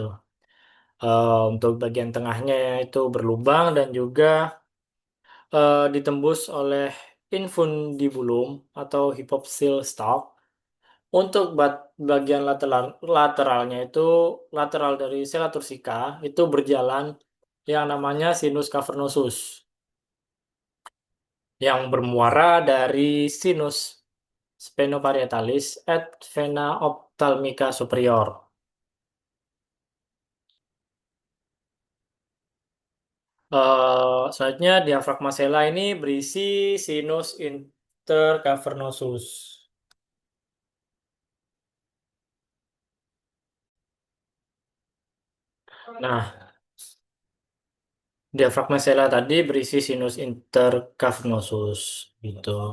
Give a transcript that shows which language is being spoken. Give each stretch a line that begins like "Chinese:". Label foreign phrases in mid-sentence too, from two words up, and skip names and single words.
Indonesian: Untuk bagian tengahnya itu berlubang dan juga ditembus oleh infundibulum atau
English: hypophyseal stalk.
Indonesian: Untuk bagian lateralnya itu lateral dari sela tursika itu berjalan yang namanya
Latin: sinus cavernosus
Indonesian: yang bermuara dari
Latin: sinus sphenoparietalis et vena ophthalmica superior.
Indonesian: Selanjutnya diafragma sela ini berisi
Latin: sinus intercavernosus.
Indonesian: Nah, diafragma sela tadi berisi
Latin: sinus intercavernosus
Indonesian: gitu.